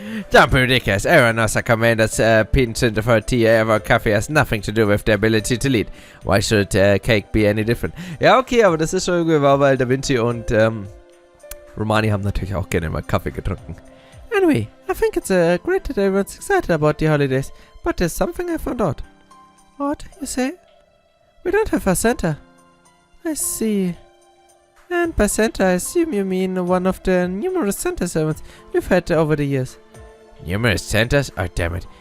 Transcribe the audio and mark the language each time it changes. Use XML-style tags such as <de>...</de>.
<en>Don't be ridiculous. Everyone knows a commander's pinch for tea or coffee has nothing to do with the ability to lead. Why should cake be any different?</en> <de>Ja, okay, aber das ist schon irgendwie wahr, weil Da Vinci und Romani haben natürlich auch gerne mal Kaffee getrunken.</de> <en>Anyway, I think it's great that everyone's excited about the holidays, but there's something I found out. What, you say? We don't have a Santa. I see. And by Santa, I assume you mean one of the numerous Santa servants we've had over the years. Numerous Santas? Oh, damn it.</en>